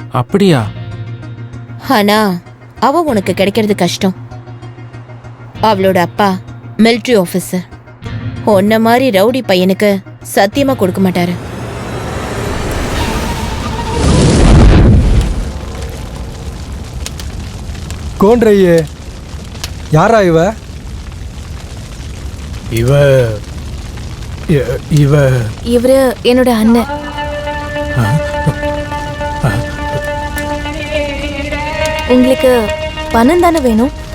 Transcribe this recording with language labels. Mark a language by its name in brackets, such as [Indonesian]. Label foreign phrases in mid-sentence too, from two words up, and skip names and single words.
[Tamil] அப்படியா? ஆனா அவ உனக்கு கிடைக்கிறது கஷ்டம். அவளோட அப்பா மிலிட்ரி ஆபீசர். உன்ன மாதிரி ரவுடி பையனுக்கு சத்தியமா கொடுக்க மாட்டாரு. [Hindi] कौन रही है? [Tamil] யாரா இவ? இவ இவ இவரு என்னோட அண்ணன். உங்களுக்கு பணம் தானே வேணும்?